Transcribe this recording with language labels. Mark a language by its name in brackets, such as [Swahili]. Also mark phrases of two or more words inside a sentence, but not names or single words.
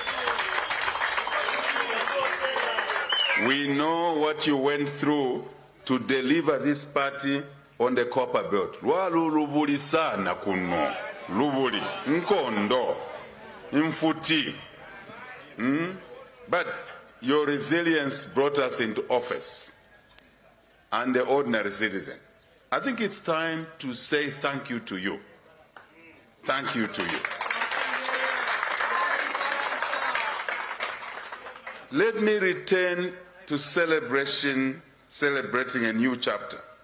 [English] We know what you went through to deliver this party on the copper belt. [Bemba] Lubuli sana kuno, lubuli, nkondo, mfuti. [English] But your resilience brought us into office and the ordinary citizen. I think it's time to say thank you to you. Thank you to you. Let me return to celebrating a new chapter.